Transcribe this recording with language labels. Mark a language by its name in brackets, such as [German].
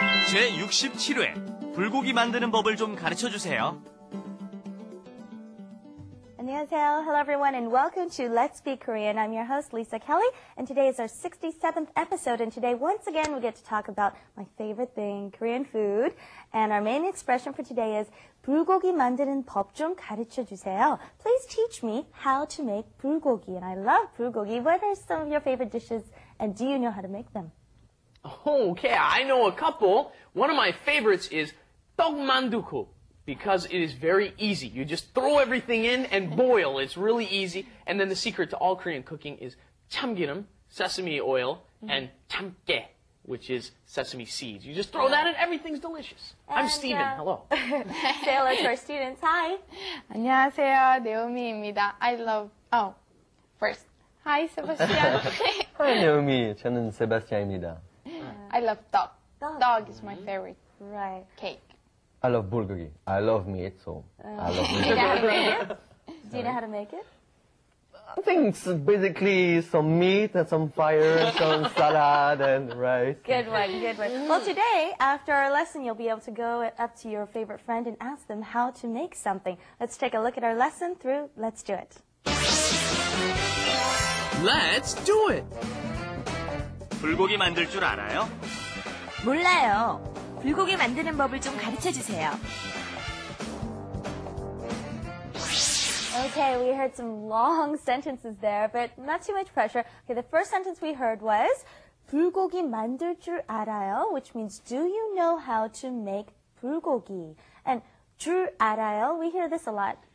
[Korean] 제67회 불고기 만드는 법을 좀 가르쳐주세요. 안녕하세요. [English] Hello everyone and welcome to Let's Speak Korean. I'm your host Lisa Kelly and today is our 67th episode and today once again we get to talk about my favorite thing, Korean food. And our main expression for today is [Korean] 불고기 만드는 법 좀 가르쳐 주세요. [English] Please teach me how to make 불고기. And I love 불고기. What are some of your favorite dishes and do you know how to make them? Okay, I know a couple. One of my favorites is 떡만두국 because it is very easy. You just throw everything in and boil. It's really easy. And then the secret to all Korean cooking is 참기름, sesame oil, and 참깨, which is sesame seeds. You just throw that in, everything's delicious. I'm Steven. Hello. Say hello to our students. Hi. [Korean] 안녕하세요, 네오미입니다. [English] First. Hi, Sebastian. Hi, Naomi. [Korean] 저는 세바스찬입니다. [English] I love dog. Dog is my favorite. Right. Cake. I love bulgogi. I love meat, so I love meat. Do you know how to make it? Do you know how to make it? I think it's basically some meat and some fire, some salad and rice. Good one, good one. Well, today, after our lesson, you'll be able to go up to your favorite friend and ask them how to make something. Let's take a look at our lesson through Let's Do It. Let's do it! [Korean] 불고기 만들 줄 알아요? 몰라요. 불고기 만드는 법을 좀 가르쳐주세요. [English] Okay, we heard some long sentences there, but not too much pressure. Okay, the first sentence we heard was [Korean] 불고기 만들 줄 알아요, [English] which means do you know how to make 불고기? And 줄 알아요, we hear this a lot.